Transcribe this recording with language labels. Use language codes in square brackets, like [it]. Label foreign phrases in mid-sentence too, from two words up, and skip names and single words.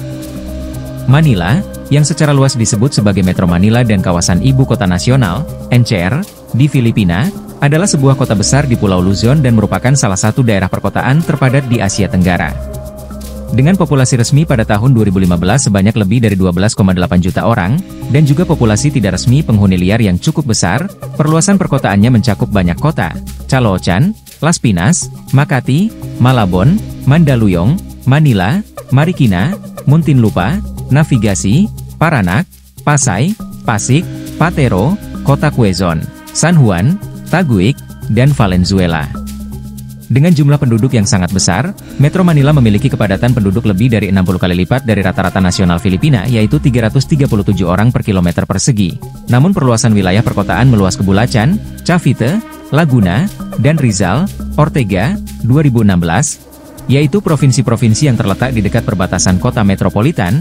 [id] Manila, yang secara luas disebut sebagai Metro Manila dan Kawasan Ibu Kota Nasional, NCR, di Filipina, adalah sebuah kota besar di Pulau Luzon dan merupakan salah satu daerah perkotaan terpadat di Asia Tenggara. Dengan populasi resmi pada tahun 2015 sebanyak lebih dari 12,8 juta orang, dan juga populasi tidak resmi penghuni liar yang cukup besar, perluasan perkotaannya mencakup banyak kota, Caloocan, Las Pinas, Makati, Malabon, Mandaluyong, Manila, Marikina, Muntinlupa, Navigasi, Paranak, Pasay, Pasig, Patero, Kota Quezon, San Juan, Taguig, dan Valenzuela. Dengan jumlah penduduk yang sangat besar, Metro Manila memiliki kepadatan penduduk lebih dari 60 kali lipat dari rata-rata nasional Filipina yaitu 337 orang per kilometer persegi. Namun perluasan wilayah perkotaan meluas ke Bulacan, Cavite, Laguna, dan Rizal, Ortega, 2016, yaitu provinsi-provinsi yang terletak di dekat perbatasan kota metropolitan.